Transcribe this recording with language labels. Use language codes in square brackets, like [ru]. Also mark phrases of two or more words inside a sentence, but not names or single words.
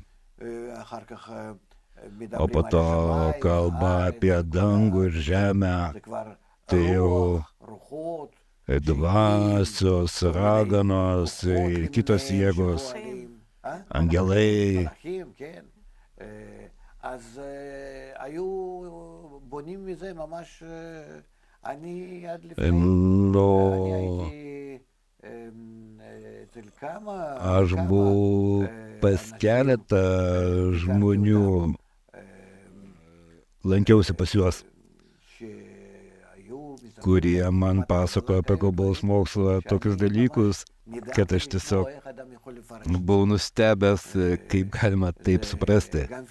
[lt] O po to kalba apie dangų ir žemę, tai jau dvasios, raganos ir kitos jėgos, angelai. [he] אז היו בונים מזה ממש, אני עד לפני, אני הייתי אצל כמה, [lt] Aš buvau pas keletą žmonių, lankiausi pas juos, kurie man pasakojo apie kalbos mokslą tokius dalykus, kad aš tiesiog buvau nustebęs, kaip galima taip suprasti.